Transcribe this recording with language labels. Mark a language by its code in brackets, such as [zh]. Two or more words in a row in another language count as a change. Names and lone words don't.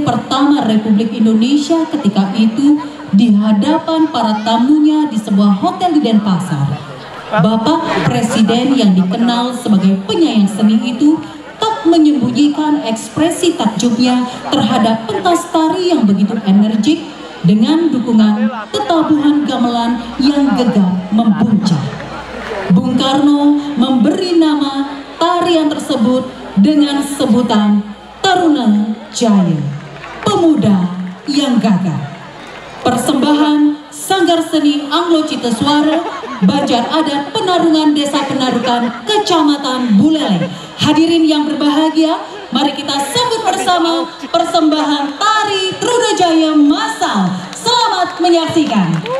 [id] pertama Republik Indonesia ketika itu, di hadapan para tamunya di sebuah hotel di Denpasar, Bapak Presiden yang dikenal sebagai penyayang seni itu tak menyembunyikan ekspresi takjubnya terhadap pentas tari yang begitu energik dengan dukungan tetabuhan gamelan yang gegap membuncah. Bung Karno memberi nama tarian tersebut dengan sebutan Taruna Jaya, pemuda yang gagah. Persembahan Sanggar Seni Anglo Citeswara, Banjar Adat Penarungan Desa Penarukan, Kecamatan Buleleng. Hadirin yang berbahagia, mari kita sambut bersama persembahan tari Trunajaya massal. Selamat menyaksikan.